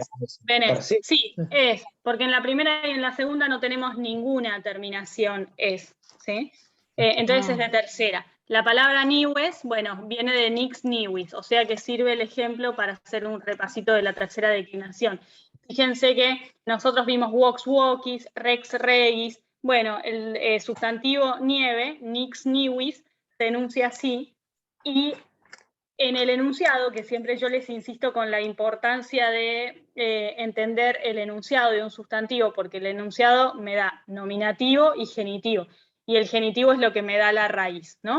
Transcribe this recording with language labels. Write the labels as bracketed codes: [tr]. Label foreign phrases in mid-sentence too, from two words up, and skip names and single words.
[es] Sí, es, porque en la primera y en la segunda no tenemos ninguna terminación es, ¿sí? Entonces es de tercera. La palabra niwes, bueno, viene de [la] nix niwis, [es] o sea que sirve el ejemplo para hacer un repasito de la tercera declinación. Fíjense que nosotros vimos [la] vox voquis, rex regis, [es] bueno, el sustantivo nieve, [la] nix niwis, [es] se enuncia así, y en el enunciado, que siempre yo les insisto con la importancia de entender el enunciado de un sustantivo, porque el enunciado me da nominativo y genitivo, y el genitivo es lo que me da la raíz, ¿no?